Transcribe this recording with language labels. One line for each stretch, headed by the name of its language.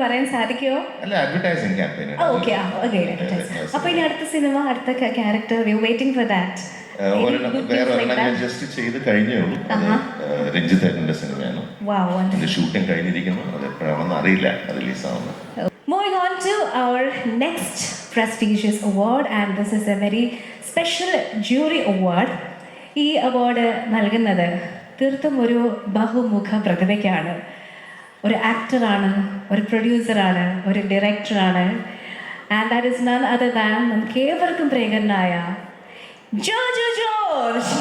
Malayalam: പറയാൻ സാധിക്കുമോ? അല്ല, അഡ്വർടൈസിംഗ് ക്യാമ്പയിൻ. ഓക്കെ. അപ്പൊ ഇനി അടുത്ത സിനിമ, അടുത്ത character,
English: We waiting for that.
Malayalam: വേറെ ഒരെണ്ണം ഞാൻ ജസ്റ്റ് ചെയ്ത് കഴിഞ്ഞേ ഉള്ളൂ. രഞ്ജിത്തേട്ടന്റെ സിനിമയാണ്. അതിന്റെ ഷൂട്ടിംഗ് കഴിഞ്ഞിരിക്കുന്നു. അത് എപ്പോഴാണെന്ന് അറിയില്ല അത് റിലീസാവുന്നത്.
English: Moving on to our next prestigious award, and this is a very special jury award.
Malayalam: ഈ അവാർഡ് നൽകുന്നത് തീർത്തും ഒരു ബഹുമുഖ പ്രതിഭയ്ക്കാണ്. ഒരു ആക്ടറാണ്, ഒരു പ്രൊഡ്യൂസറാണ്, ഒരു ഡയറക്ടറാണ്.
English: and that is none other than
Malayalam: നമുക്ക് ഏവർക്കും പ്രിയങ്കരനായ
English: Joju George.